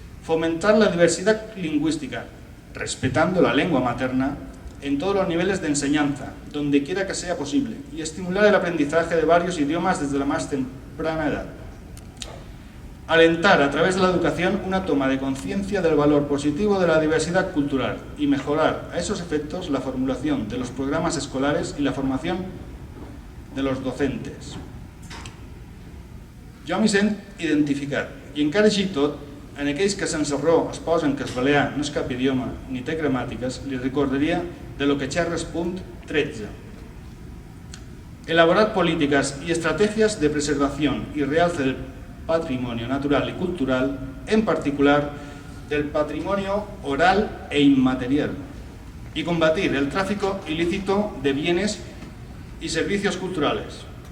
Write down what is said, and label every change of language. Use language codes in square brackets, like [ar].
[es] Fomentar la diversidad lingüística, respetando la lengua materna en todos los niveles de enseñanza, donde quiera que sea posible, y estimular el aprendizaje de varios idiomas desde la más temprana edad. Alentar a través de la educación una toma de conciencia del valor positivo de la diversidad cultural y mejorar a esos efectos la formulación de los programas escolares y la formación de los docentes. [ca] Jo m'hi sent identificat i encara així tot, en aquells que sense raó es posen que el balear no és cap idioma ni té gramàtiques, li recordaria de lo que xerra el punt 13. [es] Elaborar políticas y estrategias de preservación y realce del patrimonio natural y cultural, en particular del patrimonio oral e inmaterial, y combatir el tráfico ilícito de bienes y servicios culturales.